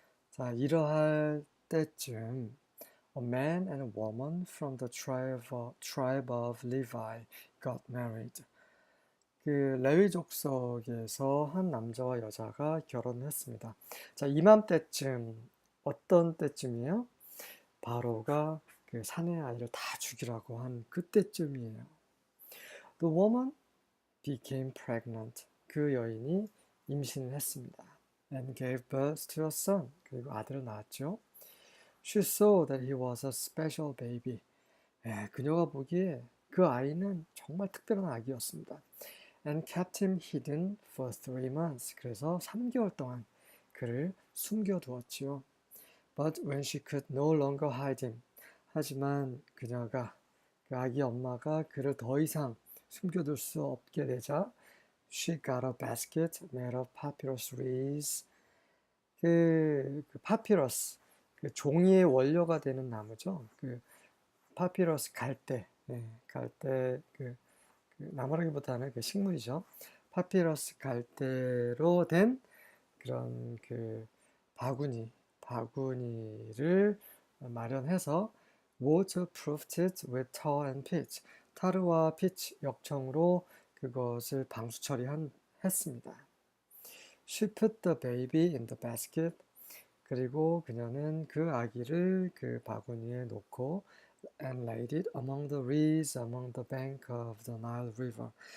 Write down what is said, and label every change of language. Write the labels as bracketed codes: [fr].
[ko] 자, 이러할 때쯤 [en] A man and a woman from the tribe of Levi got married. [ko] 그 레위 족속에서 한 남자와 여자가 결혼했습니다. 자, 이맘때쯤 어떤 때쯤이에요? 바로가 그 사내 아이를 다 죽이라고 한 그때쯤이에요. [en] The woman became pregnant. [ko] 그 여인이 임신을 했습니다. [en] And gave birth to a son. [ko] 그리고 아들을 낳았죠. [en] She saw that he was a special baby. [ko] 그녀가 보기에 그 아이는 정말 특별한 아기였습니다. [en] And kept him hidden for 3 months. [ko] 그래서 3개월 동안 그를 숨겨두었지요. [en] But when she could no longer hide him. [ko] 하지만 그녀가 그 아기 엄마가 그를 더 이상 숨겨둘 수 없게 되자 [en] she got a basket made of papyrus reeds. [ko] 그 파피러스, 그 종이의 원료가 되는 나무죠. 그 파피러스 갈대, 갈대 그 나무라기보다는 그 식물이죠. 파피러스 갈대로 된 그런 그 바구니를 마련해서 [en] waterproofed it with tar and pitch. [ko] 타르와 피치 역청으로 그것을 방수 처리했습니다. [en] She put the baby in the basket. [ko] 그리고 그녀는 그 아기를 그 바구니에 놓고 [en] and laid it among the reeds among the bank of the Nile River.